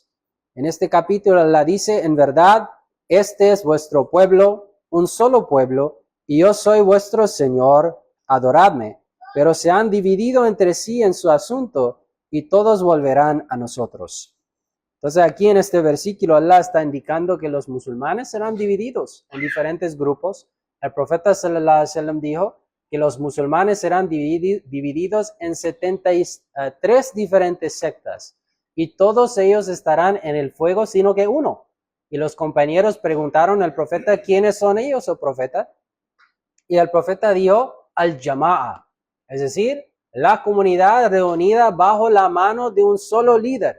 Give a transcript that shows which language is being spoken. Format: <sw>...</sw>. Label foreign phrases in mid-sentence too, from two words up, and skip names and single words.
<es>En este capítulo Allah dice, en verdad, este es vuestro pueblo, un solo pueblo, y yo soy vuestro Señor, adoradme. Pero se han dividido entre sí en su asunto, y todos volverán a nosotros. Entonces aquí en este versículo Allah está indicando que los musulmanes serán divididos en diferentes grupos. El profeta</es> <ar>صلى الله عليه وسلم</ar> <es>dijo que los musulmanes serán divididos en 73 diferentes sectas y todos ellos estarán en el fuego sino que uno. Y los compañeros preguntaron al profeta, ¿quiénes son ellos, oh profeta? Y el profeta dijo, al-Jama'a, es decir, la comunidad reunida bajo la mano de un solo líder.</es>